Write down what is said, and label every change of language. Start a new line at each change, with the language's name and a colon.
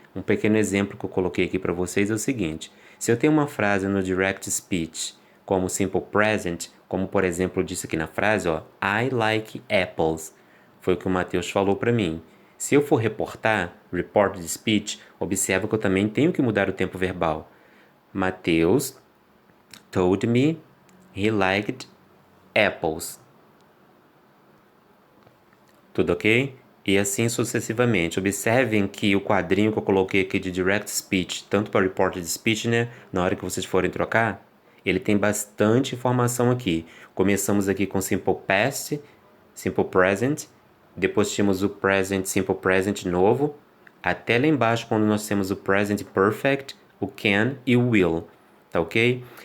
Portuguese: Um pequeno exemplo que eu coloquei aqui para vocês é o seguinte: se eu tenho uma frase no direct speech como simple present, como por exemplo eu disse aqui na frase, ó,
English: I like apples,
Portuguese: foi o que o Matheus falou para mim. Se eu for reportar, reported speech, observa que eu também tenho que mudar o tempo verbal.
English: Matheus told me he liked apples.
Portuguese: Tudo ok? E assim sucessivamente. Observem que o quadrinho que eu coloquei aqui de Direct Speech, tanto para Reported Speech, né, na hora que vocês forem trocar, ele tem bastante informação aqui. Começamos aqui com Simple Past, Simple Present, depois tínhamos o Present, Simple Present novo, até lá embaixo quando nós temos o Present Perfect, o Can e o Will, tá ok?